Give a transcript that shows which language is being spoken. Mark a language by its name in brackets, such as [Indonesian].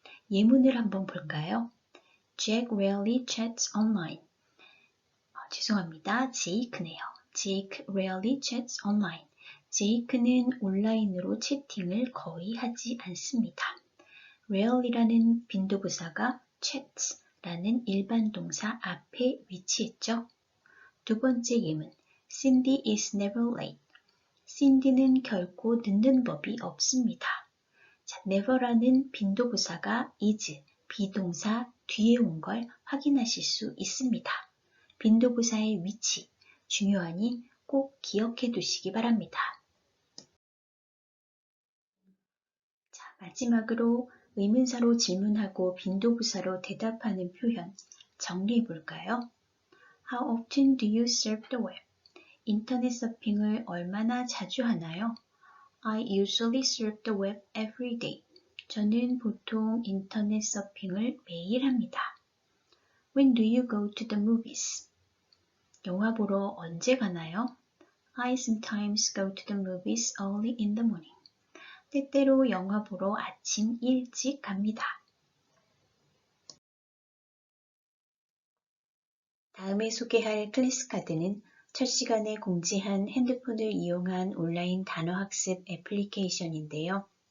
[Korean] 예문을 한번 볼까요? [English] Jack rarely chats online. [Korean] 죄송합니다. 제이크네요. [English] Jake rarely chats online. [Korean] 제이크는 온라인으로 채팅을 거의 하지 않습니다. rarely라는 빈도부사가 chats라는 일반 동사 앞에 위치했죠. 두 번째 예문, [English] Cindy is never late. [Korean] Cindy는 결코 늦는 법이 없습니다. 자, never라는 빈도부사가 is, 비동사 뒤에 온 걸 확인하실 수 있습니다. 빈도부사의 위치, 중요하니 꼭 기억해 두시기 바랍니다. 자, 마지막으로 의문사로 질문하고 빈도부사로 대답하는 표현 정리해 볼까요? [English] How often do you surf the web? [Korean] 인터넷 서핑을 얼마나 자주 하나요? [English] I usually surf the web every day. [Korean] 저는 보통 인터넷 서핑을 매일 합니다. [English] When do you go to the movies? [Korean] 영화 보러 언제 가나요? [English] I sometimes go to the movies early in the morning. [Korean] 때때로 영화 보러 아침 일찍 갑니다. 다음에 소개할 클래스 카드는 첫 시간에 공지한 핸드폰을 이용한 온라인 단어 학습 애플리케이션인데요.